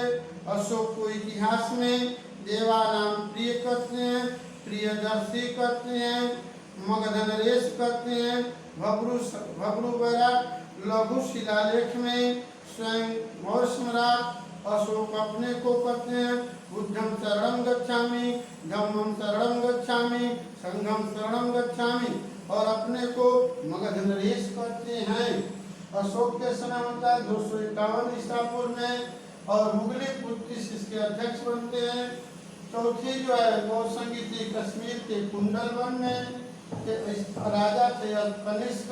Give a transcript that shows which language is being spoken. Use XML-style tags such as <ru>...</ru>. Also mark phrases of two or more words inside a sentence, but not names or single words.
<hi>अशोक को इतिहास में देवानाम प्रिय कहते हैं, प्रियदर्शी कहते हैं, मगधनरेश कहते हैं। भब्रू वैराट लघु शिलालेख में स्वयं मौर्य सम्राट अशोक अपने को कहते हैं</hi> <pi>बुद्धम शरणं गच्छामि, धम्मं शरणं गच्छामि, संघं शरणं गच्छामि,</pi> <hi>और अपने को मगध नरेश कहते हैं। अशोक के समय होता है 251 ईसा पूर्व में, और मुगली कुतिश इसके अध्यक्ष बनते हैं। चौथी जो है बहुसंगीति कश्मीर के कुंडलवन में राजा थे कनिष्क।</hi>